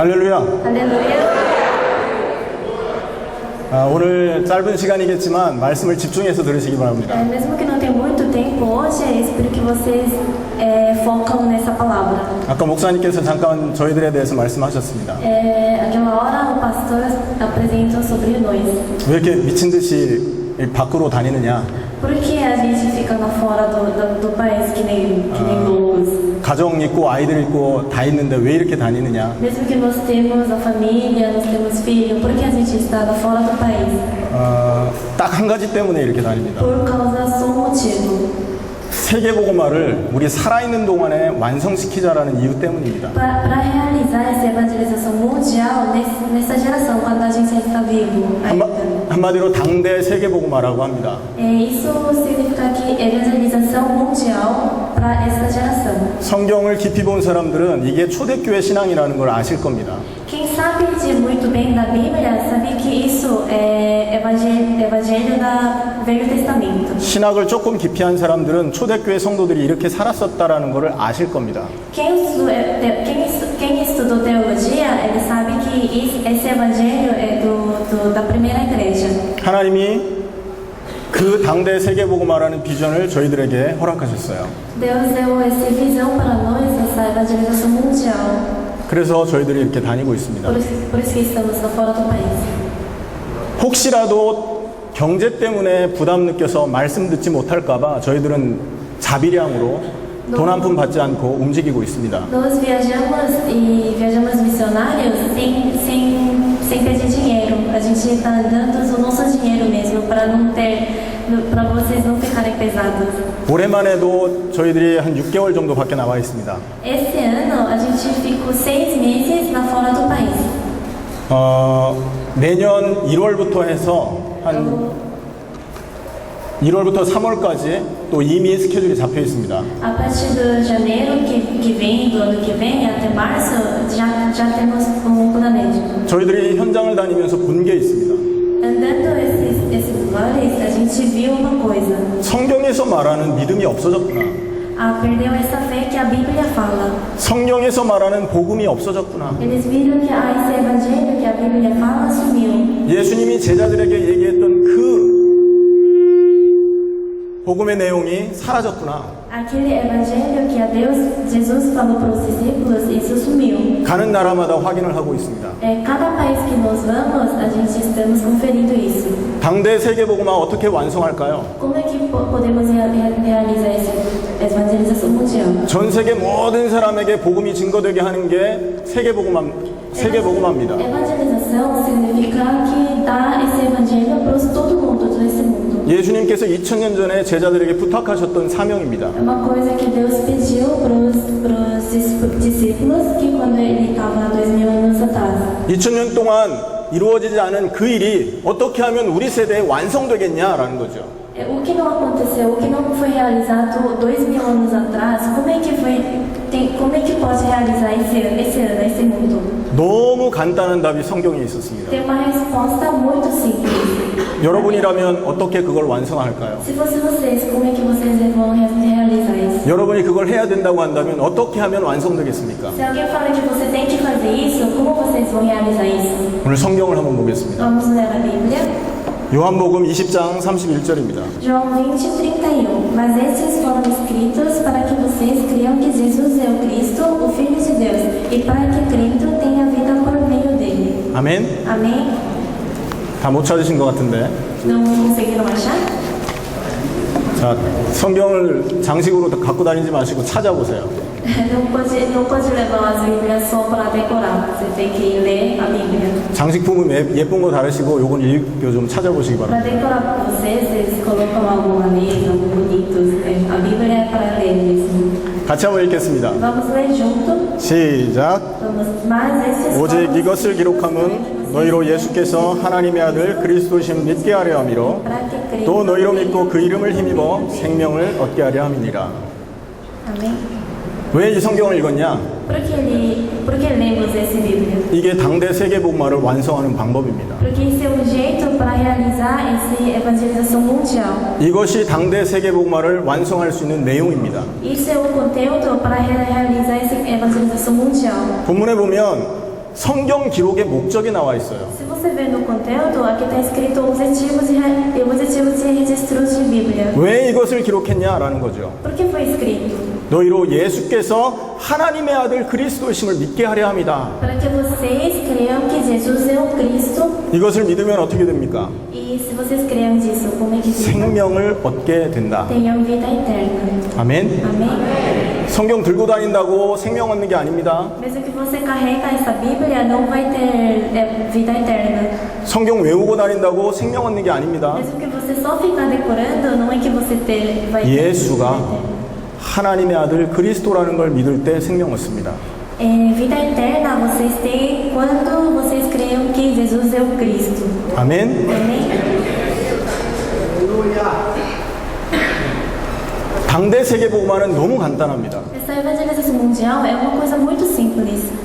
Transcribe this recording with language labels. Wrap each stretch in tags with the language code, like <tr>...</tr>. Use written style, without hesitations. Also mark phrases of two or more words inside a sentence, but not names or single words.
<ko>할렐루야.</ko> <pt>Aleluia.</pt> <ko>오늘 짧은 시간이겠지만 말씀을 집중해서 들으시기 바랍니다.</ko> <pt>Mesmo que não tenha muito tempo hoje, espero que vocês focam nessa palavra.</pt> <ko>아까 목사님께서 잠깐 저희들에 대해서 말씀하셨습니다.</ko> <pt>Aquela hora o pastor apresentou sobre nós.</pt> <ko>왜 이렇게 미친 듯이 밖으로 다니느냐?</ko> <pt>Por que a gente fica lá fora do país que nem loucos?</pt> <ko>가정 있고 아이들 있고 다 있는데 왜 이렇게 다니느냐?</ko> <pt>Mesmo que nós temos a família, nós temos filhos, por que a gente está lá fora do país?</pt> <ko>딱 한 가지 때문에 이렇게 다닙니다.</ko> <pt>Por causa só um motivo.</pt> <ko>세계복음화를 우리 살아있는 동안에 완성시키자라는 이유 때문입니다.</ko> <pt>Para realizar essa evangelização mundial nessa geração, quando a gente está vivo ainda.</pt> <ko>한마디로 당대 세계복음화라고 합니다.</ko> <pt>Isso significa que evangelização mundial para essa geração.</pt> <ko>성경을 깊이 본 사람들은 이게 초대교회 신앙이라는 걸 아실 겁니다.</ko> <pt>Quem sabe de muito bem da Bíblia sabe que isso é evangelho do Velho Testamento.</pt> <ko>신학을 조금 깊이 한 사람들은 초대교회 성도들이 이렇게 살았었다라는 것을 아실 겁니다.</ko> <pt>Quem estudou teologia, ele sabe que esse evangelho é da primeira igreja.</pt> <ko>하나님이 그 당대 세계복음화라는 비전을 저희들에게 허락하셨어요.</ko> <pt>Deus deu essa visão para nós, essa evangelização mundial.</pt> <ko>그래서 저희들이 이렇게 다니고 있습니다.</ko> <pt>Por isso que estamos lá fora do país.</pt> <ko>혹시라도 경제 때문에 부담 느껴서 말씀 듣지 못할까봐 저희들은 자비량으로 돈 한 푼 받지 않고 움직이고 있습니다.</ko> <pt>Nós viajamos missionários sem pedir dinheiro. A gente está andando o nosso dinheiro mesmo para vocês não ficarem pesados.</pt> <ko>올해만해도 저희들이 한 6개월 정도 밖에 나와 있습니다.</ko> <pt>Esse ano a gente ficou 6 meses lá fora do país.</pt> <ko>내년 1월부터 해서 한 1월부터 3월까지 또 이미 스케줄이 잡혀 있습니다.</ko> <pt>A partir de janeiro que vem, do ano que vem, até março, já temos planejamento.</pt> <ko>저희들이 현장을 다니면서 본 게 있습니다.</ko> <pt>Andando esses lugares, a gente viu uma coisa.</pt> <ko>성경에서 말하는 믿음이 없어졌구나.</ko> <pt>Perdeu essa fé que a Bíblia fala.</pt> <ko>성경에서 말하는 복음이 없어졌구나.</ko> <pt>Eles viram que esse evangelho que a Bíblia fala sumiu.</pt> <ko>예수님이 제자들에게 얘기했던 그 복음의 내용이 사라졌구나.</ko> <pt>Aquele evangelho que Jesus falou para os discípulos, isso sumiu.</pt> <ko>가는 나라마다 확인을 하고 있습니다.</ko> <pt>Cada país que nós vamos, a gente estamos conferindo isso.</pt> <ko>당대 세계복음화 어떻게 완성할까요?</ko> <pt>Como é que podemos realizar essa evangelização mundial?</pt> <ko>전 세계 모든 사람에게 복음이 증거되게 하는 게 세계복음화입니다.</ko> <pt>Evangelização significa que dá esse evangelho para todo mundo, todo esse mundo.</pt> <ko>예수님께서 2000년 전에 제자들에게 부탁하셨던 사명입니다.</ko> <pt>É uma coisa que Deus pediu para os discípulos que quando ele estava 2000 anos atrás.</pt> <ko>2000년 동안 이루어지지 않은 그 일이 어떻게 하면 우리 세대에 완성되겠냐라는 거죠.</ko> <pt>O que não aconteceu, o que não foi realizado 2000 anos atrás, como é que pode realizar esse mundo?</pt> <ko>너무 간단한 답이 성경에 있었습니다.</ko> <pt>Tem uma resposta muito simples.</pt> <ko>여러분이라면 어떻게 그걸 완성할까요?</ko> <pt>Se fosse vocês, como é que vocês vão realizar isso?</pt> <ko>여러분이 그걸 해야 된다고 한다면 어떻게 하면 완성되겠습니까?</ko> <pt>Se alguém fala que você tem que fazer isso, como vocês vão realizar isso?</pt> <ko>오늘 성경을 한번 보겠습니다.</ko> <pt>Vamos ler a Bíblia.</pt> <ko>요한복음 20장 31절입니다.</ko> <pt>João 20:31. Mas estes foram escritos para que vocês creiam que Jesus é o Cristo, o Filho de Deus, e para que crendo tenha vida por meio dele.</pt> <ko>아멘.</ko> <pt>Amém?</pt> <ko>다 못 찾으신 것 같은데.</ko> <pt>Não conseguiram achar?</pt> <ko>자, 성경을 장식으로 갖고 다니지 마시고 찾아보세요.</ko> <pt>Não pode levar as Bíblias só para decorar. Você tem que ler a Bíblia.</pt> <ko>장식품은 예쁜 거 다르시고 요건 읽고 좀 찾아보시기</ko> <pt>Para</pt> <ko>바랍니다.</ko> <pt>decorar para vocês, eles colocam alguma mesa, algo bonitos. A Bíblia é para ler mesmo.</pt> <ko>같이 한번 읽겠습니다.</ko> <pt>Vamos ler junto.</pt> <ko>시작.</ko> <pt>Mas estes</pt> <ko>오직</ko> <pt>foram</pt> <ko>이것을 기록함은 너희로 예수께서 하나님의 아들 그리스도심 믿게 하려 함이로</ko> <pt>para que creiam.</pt> <ko>또 너희로 믿고 그 이름을 힘입어 생명을 얻게 하려 함이니라.</ko> <pt>Amém?</pt> <ko>왜 이 성경을 읽었냐?</ko> <pt>Por que lemos esse livro?</pt> <ko>이게 당대 세계복음화를 완성하는 방법입니다.</ko> <pt>Porque esse é um jeito para realizar essa evangelização mundial.</pt> <ko>이것이 당대 세계복음화를 완성할 수 있는 내용입니다.</ko> <pt>Isso é o conteúdo para realizar essa evangelização mundial.</pt> <ko>본문에 보면 성경 기록의 목적이 나와 있어요.</ko> <pt>Se você ver no conteúdo, aqui está escrito objetivos e registros de Bíblia.</pt> <ko>왜 이것을 기록했냐라는 거죠.</ko> <pt>Por que foi escrito?</pt> <ko>너희로 예수께서 하나님의 아들 그리스도이심을 믿게 하려 합니다.</ko> <pt>Para que vocês creiam que Jesus é o Cristo.</pt> <ko>이것을 믿으면 어떻게 됩니까?</ko> <pt>E se vocês creiam disso, como é que fica?</pt> <ko>생명을 얻게 된다.</ko> <pt>Tenham vida eterna.</pt> <ko>아멘.</ko> <pt>Amém?</pt> <ko>성경 들고 다닌다고 생명 얻는 게 아닙니다.</ko> <pt>Mesmo que você carrega essa Bíblia, não vai ter vida eterna.</pt> <ko>성경 외우고 다닌다고 생명 얻는 게 아닙니다.</ko> <pt>Mesmo que você só ficar decorando, não é que você vai ter</pt> <ko>예수가</ko> <pt>vida eterna.</pt> <ko>하나님의 아들 그리스도라는 걸 믿을 때 생명 얻습니다.</ko> <pt>Vida eterna vocês têm quando vocês creiam que Jesus é o Cristo.</pt> <ko>아멘.</ko> <pt>Amém?</pt> <ko>당대 세계복음화는 너무 간단합니다.</ko> <pt>Essa evangelização mundial é uma coisa muito simples.</pt>